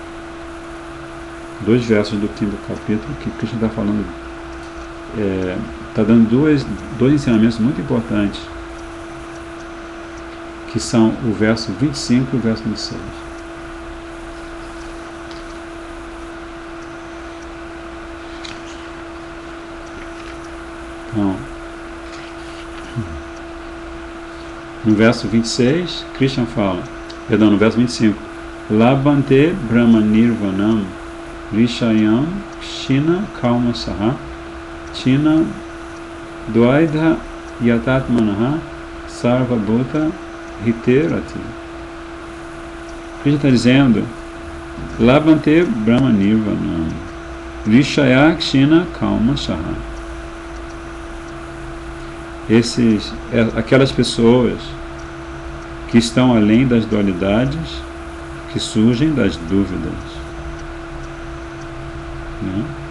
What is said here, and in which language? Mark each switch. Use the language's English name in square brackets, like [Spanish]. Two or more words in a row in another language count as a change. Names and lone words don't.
[Portuguese] Dois versos do 5º capítulo que Krishna está falando, está dando dois ensinamentos muito importantes, que são o verso 25 e o verso 26. Então, no verso 26, Krishna fala, no verso 25, [Sanskrit] Labhante Brahma Nirvanam Rishayam Kshina Kalma Saha China Dvaidha Yatatmanaha Sarva Bhuta Hiterati. [Portuguese] Krishna está dizendo, [Sanskrit] Labhante Brahma Nirvanam Rishaya Kshina Kalma Saha. [Portuguese] Aquelas pessoas que estão além das dualidades, que surgem das dúvidas, né?